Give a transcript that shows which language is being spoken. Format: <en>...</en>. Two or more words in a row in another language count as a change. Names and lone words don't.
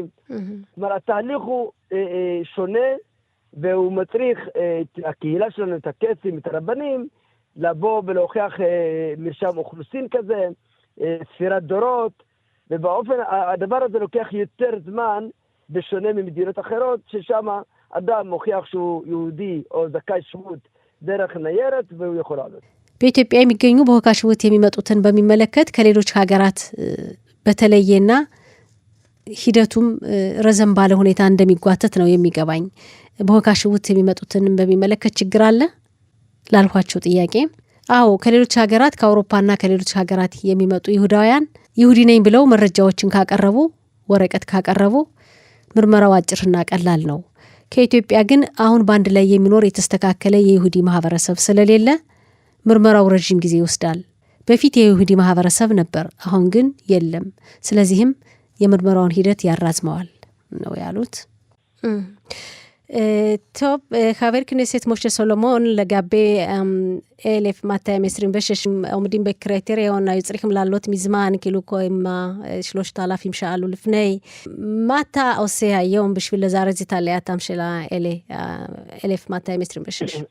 <he>זאת אומרת, התהליך הוא שונה, והוא מצריך את הקהילה שלנו, את הקייסים, את הרבנים, לבוא ולהוכיח מרשם אוכלוסין כזה, ספירת דורות, ובאופן, הדבר הזה לוקח יותר זמן, בשונה ממדינות אחרות, ששם אדם מוכיח שהוא יהודי או זכאי שבות דרך ניירת, והוא יכול לעלות.</he> <am>በኢትዮጵያ የሚገኙ በወካሽውት የሚመጡትን በሚመለከት ከሌሎች ሀገራት በተለየና ሂደቱም ረዘም ባለ ሁኔታ እንደሚጓተት ነው የሚገባኝ። በወካሽውት የሚመጡትን በሚመለከት ችግር አለ ላልኳቸው ጥያቄ፣ አዎ ከሌሎች ሀገራት ከአውሮፓና ከሌሎች ሀገራት የሚመጡ ይሁዳውያን ይሁዲ ነኝ ብለው መረጃዎችን ካቀረቡ፣ ወረቀት ካቀረቡ ምርመራው አጭርና ቀላል ነው። ከኢትዮጵያ ግን አሁን ባንድ ላይ የሚኖር የተስተካከለ የይሁዲ ማህበረሰብ ስለሌለ ምርመራው ረጅም ጊዜ ይወስዳል። በፊት የይሁዲ ማህበረሰብ ነበር፣ አሁን ግን የለም። ስለዚህም የምርመራውን ሂደት ያራዝመዋል ነው ያሉት።</am> <he>טוב, חבר כנסת משה סולומון, לגבי 1226 עומדים בקריטריון, היו צריכים לעלות מזמן, כאילו עם 3,000 שאלו לפני. מה אתה עושה היום בשביל לזרז את עלייתם של האלה, 1226?</he>